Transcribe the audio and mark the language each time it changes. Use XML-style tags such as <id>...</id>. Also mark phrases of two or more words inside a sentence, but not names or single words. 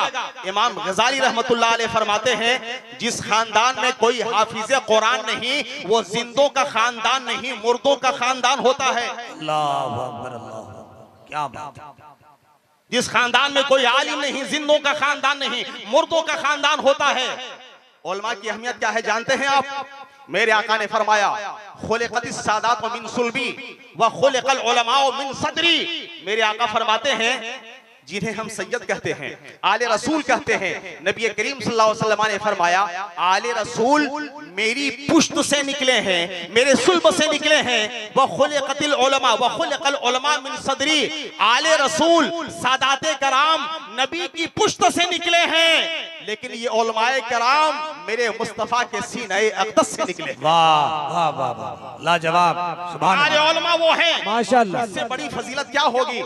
<hi>इमाम गजाली रहमतुल्लाह अलैह फरमाते हैं, जिस खानदान में कोई हाफिज कुरान नहीं, वो जिंदों का खानदान नहीं, मुर्दों का खानदान होता है।</hi> <ar>الله أكبر,</ar> <hi>अल्लाह, क्या बात। जिस खानदान में कोई आलिम नहीं, जिंदों का खानदान नहीं, मुर्दों का खानदान होता है। उलमा की अहमियत क्या है जानते हैं आप? मेरे आका ने फरमाया,</hi> <ar>خلقت السادات من صلبي وخلق العلماء من صدري.</ar> <hi>मेरे आका फरमाते हैं, जिन्हें हम सैयद कहते हैं, आले रसूल कहते हैं, नबी करीम</hi> <ar>صلى الله عليه وسلم</ar> <hi>ने फरमाया, आले रसूल मेरी पुश्त से निकले हैं, मेरे सुल्ब से निकले हैं।</hi> <ar>وخلقت العلماء وخلق العلماء من صدري,</ar> <hi>आले रसूल सादाते कराम नबी की पुश्त से निकले हैं, लेकिन ये उलमाए कराम मेरे मुस्तफा के सीने अक़दस से निकले। वाह वाह वाह वाह, लाजवाब, सुभान हमारे अल्लाह, उलमा वो हैं, माशाअल्लाह, इससे बड़ी फजीलत क्या होगी।</hi>